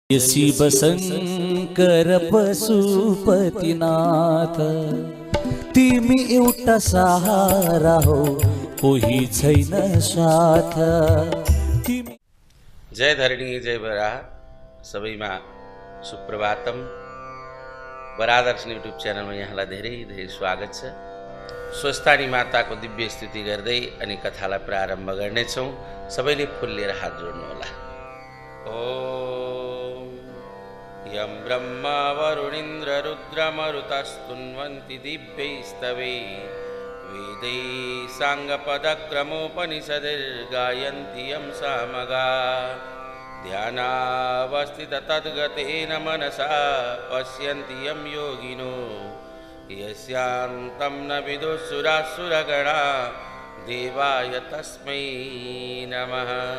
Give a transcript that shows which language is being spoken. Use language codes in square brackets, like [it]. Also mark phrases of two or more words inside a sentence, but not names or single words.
[ne] शिव शंकर पशुपतिनाथ, तिमी एउटा सहारा हो, कोही छैन साथ। जय धरणी जय बराह। सबैमा सुप्रभातम। बराह दर्शन युट्युब च्यानलमा यहाँलाई धेरै धेरै स्वागत छ। स्वस्थानी माताको दिव्य स्तुति गर्दै अनि कथालाई प्रारम्भ गर्नेछौँ। सबैले फुल लिएर हात जोड्नुहोला। [sa] ओम यं ब्रह्मा वरुणेन्द्र रुद्रमरुतस्तुन्वन्ति दिव्यैस्तवे वेदैः साङ्गपदक्रमोपनिषदिर्गायन्ति यं सामगा ध्यानावस्थित तद्गतेन मनसा पश्यन्ति यं योगिनो यस्यान्तं न विदुःसुरासुरगणा देवाय तस्मै नमः।